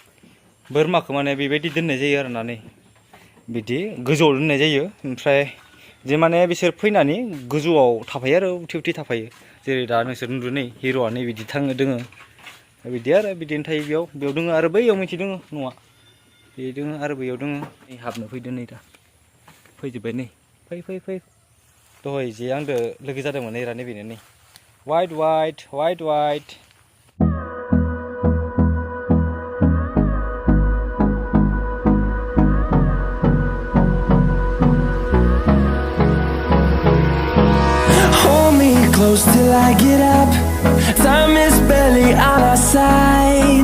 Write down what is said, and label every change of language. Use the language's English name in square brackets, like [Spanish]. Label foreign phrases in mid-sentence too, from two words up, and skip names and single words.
[Bodo] बोरमाखौ माने बेबायदि दोननाय जायो आरोना नै बिदि गोजौआव दोननाय जायो ओमफ्राय जे माने बिसोर फैनानै गोजौआव थाफायो आरो उथि उथि थाफायो जेरै दा नोंसोर नुदों नै हिर'आ नै बिदि थाङो दोङो बिदि आरो बिदिनो थायो बेयाव दोङो आरो बैयाव मोनसे दोङो न'आ बे दोङो आरो बैयाव दोङो नै हाबनो फैदो नै दा फैजोब्बाय नै फै दहाय जे आंदो लोगो जादोंमोन नै रानि बेनो नै वाइट [English] Close till I get up. Time is barely on our side.